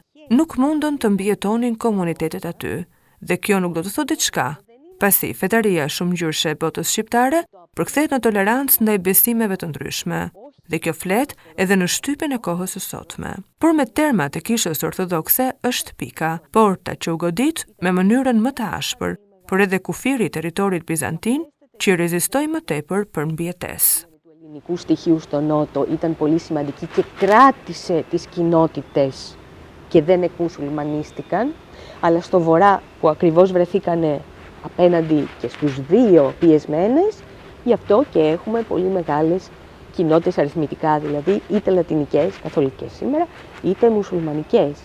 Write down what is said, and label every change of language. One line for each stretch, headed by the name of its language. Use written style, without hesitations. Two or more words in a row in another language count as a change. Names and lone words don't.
Albanian: Nuk mundën të mbijetonin komunitetet aty, dhe kjo nuk do të thotë diçka, pasi fetaria shumëngjyrëshe e botës shqiptare përkthehet në tolerancë ndaj besimeve të ndryshme, dhe kjo flet edhe në shtypin e kohës së sotme. Por me termat e kishës ortodokse është pika, porta që u godit me mënyrën më të ashpër, por edhe kufiri i territorit bizantin që rezistoi më tepër për mbijetesë.
Greek: Του ελληνικού στοιχείου στο Νότο ήταν πολύ σημαντική και κράτησε τις κοινότητες και δεν εκμουσουλμανίστηκαν, αλλά στο Βορρά που ακριβώς βρεθήκανε απέναντι και στους δύο πιεσμένες, γι' αυτό και έχουμε πολύ μεγάλες κοινότητες αριθμητικά, δηλαδή είτε λατινικές, καθολικές σήμερα, είτε μουσουλμανικές.